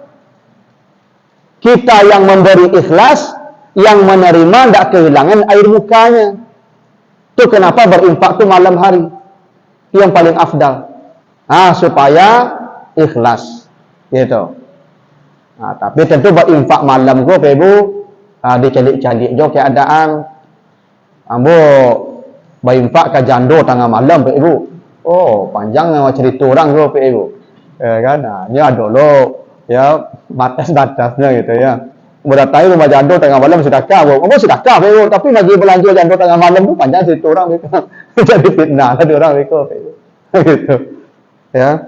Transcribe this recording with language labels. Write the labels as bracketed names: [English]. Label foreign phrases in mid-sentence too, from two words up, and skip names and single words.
[Indonesian] Kita yang memberi ikhlas, yang menerima tidak kehilangan air mukanya. Itu kenapa berinfak itu malam hari. Itu yang paling afdal. Supaya ikhlas. Gitu. [Minangkabau] Tapi tentu berinfak malam ko Ibu, dicalik-calik jo keadaan. Ambo berinfak ke jando tengah malam Ibu. Oh, panjang cerita orang ko Ibu. Kan? [Indonesian] Ini ada lo ya batas-batasnya gitu ya. [Minangkabau] Berdatangi rumah jando tengah malam sedekah, Ambo sedekah Ibu, tapi lagi belanja jando tengah malam tu panjang cerita orang itu. [Indonesian] Jadi fitnah ada orang itu gitu. Ya.